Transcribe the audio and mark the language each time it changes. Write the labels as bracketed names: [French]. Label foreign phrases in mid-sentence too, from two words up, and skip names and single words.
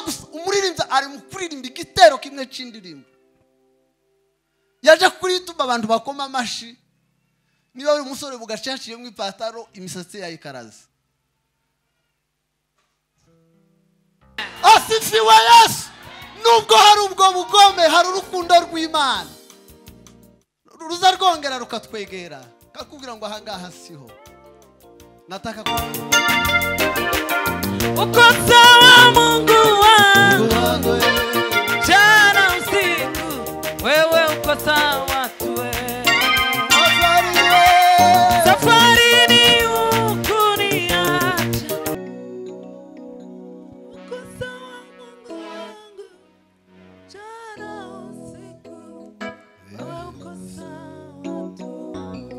[Kinyarwanda] umuririmbyi ari mu kuririmba igitero kimwe c'indirimbo yaje kurituma abantu bakoma amashi niba uri umusore bugacaciye mu ipataro imisatsi yayikaraze asifiwe Yesu nubwo hari ubwo bugome hari urukundo rw'Imana ruza rwongera rukatwegera kakubwira ngo ahangaha siho nataka [Swahili] uko sawa Mungu wangu jana usiku wewe uko sawa tuwe safari ni ukuniacha uko sawa Mungu wangu jana usiku wewe uko sawa tuwe